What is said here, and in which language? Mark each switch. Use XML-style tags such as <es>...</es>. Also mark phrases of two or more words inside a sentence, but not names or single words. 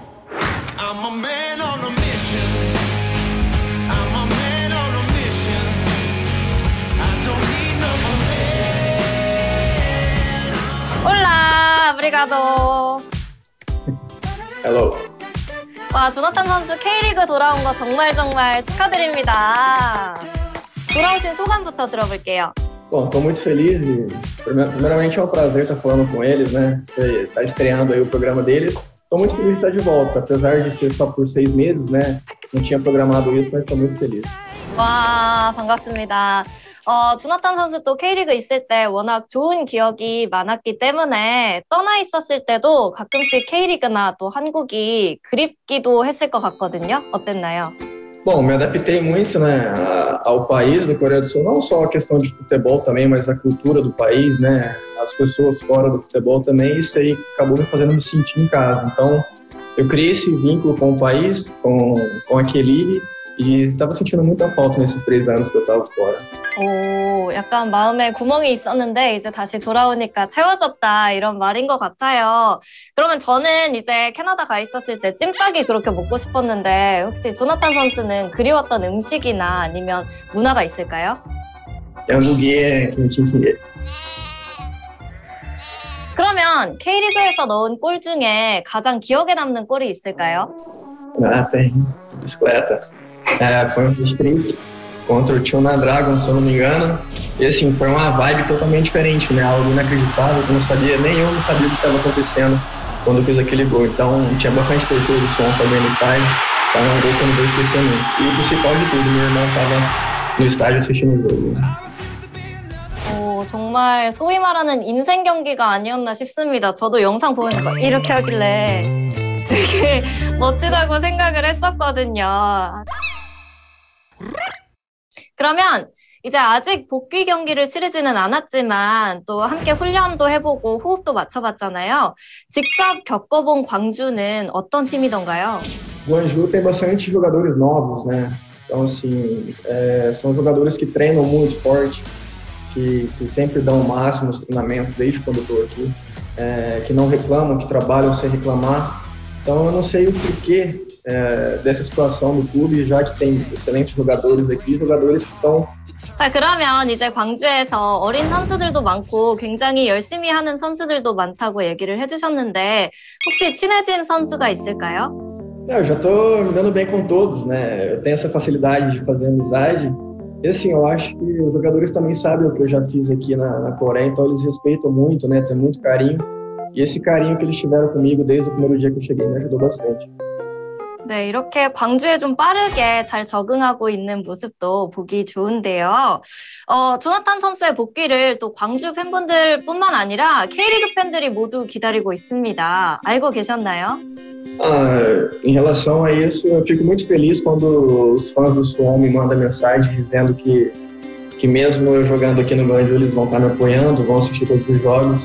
<pt>Olá, obrigado.</pt> <ko>Hello. 와, 조나탄 선수 K리그 돌아온 거 정말 축하드립니다. 돌아오신 소감부터 들어볼게요.</ko> <pt>Bom, estou muito feliz e primeiramente é um prazer estar falando com eles, né? Tá estreando aí o programa deles. Estou muito feliz de estar de volta, apesar de ser só por 6 meses, né? Não tinha programado isso, mas estou muito feliz.</pt> <ko>와, 반갑습니다. 조나탄 선수 또 K리그 있을 때 워낙 좋은 기억이 많았기 때문에 떠나 있었을 때도 가끔씩 K리그나 또 한국이 그립기도 했을 것 같거든요. 어땠나요?</ko> <pt>Bom, me adaptei muito, né, ao país da Coreia do Sul, não só a questão de futebol também, mas a cultura do país, né, as pessoas fora do futebol também, isso aí acabou me fazendo me sentir em casa. Então, eu criei esse vínculo com o país, com a K-League, e estava sentindo muita falta nesses 3 anos que eu estava fora.</pt> <ko>오, 약간 마음에 구멍이 있었는데 이제 다시 돌아오니까 채워졌다 이런 말인 것 같아요. 그러면 저는 이제 캐나다 가 있었을 때 찜닭이 그렇게 먹고 싶었는데 혹시 조나탄 선수는 그리웠던 음식이나 아니면 문화가 있을까요? 양고기에 김치찌개. 그러면 K리그에서 넣은 골 중에 가장 기억에 남는 골이 있을까요?</ko> <pt>Ah, tem. Bicicleta. Foi um distrito contra o Tuna Dragon, se eu não me engano. E assim, foi uma vibe totalmente diferente, né? Algo inacreditável, que eu não sabia, nem eu não sabia o que estava acontecendo quando eu fiz aquele gol. Então, tinha bastante torcida do som também no estádio. Então é um gol que eu não vou esquecer nunca. E o principal de tudo, meu irmão estava no estádio assistindo o jogo.</pt> <ko>정말 소위 말하는 인생 경기가 아니었나 싶습니다. 저도 영상 보면서 막 이렇게 하길래 되게 멋지다고 생각을 했었거든요. 그러면 이제 아직 복귀 경기를 치르지는 않았지만 또 함께 훈련도 해보고 호흡도 맞춰봤잖아요. 직접 겪어본 광주는 어떤 팀이던가요?</ko> <pt>Guangzhou tem bastante jogadores novos, né? Então, assim, são jogadores que treinam muito forte, que sempre dão o máximo nos treinamentos desde quando eu estou aqui, que não reclamam, que trabalham sem reclamar. Então, eu não sei o porquê dessa situação do clube, já que tem excelentes jogadores aqui, jogadores que estão...</pt> <ko>자, 그러면 이제 광주에서 어린 선수들도 많고 굉장히 열심히 하는 선수들도 많다고 얘기를 해주셨는데 혹시 친해진 선수가 있을까요?</ko> <pt>Eu já estou me dando bem com todos, né? Eu tenho essa facilidade de fazer amizade. E assim, eu acho que os jogadores também sabem o que eu já fiz aqui na Coreia, então eles respeitam muito, né? Tem muito carinho. E esse carinho que eles tiveram comigo desde o primeiro dia que eu cheguei me ajudou bastante.</pt> <ko>네, 이렇게 광주에 좀 빠르게 잘 적응하고 있는 모습도 보기 좋은데요. 조나탄 선수의 복귀를 또 광주 팬분들뿐만 아니라 K리그 팬들이 모두 기다리고 있습니다. 알고 계셨나요?</ko> <pt>Em relação a isso, eu fico muito feliz quando os fãs do Suwon me mandam mensagem dizendo que mesmo eu jogando aqui no Guangzhou, eles vão estar me apoiando, vão assistir todos os jogos.</pt>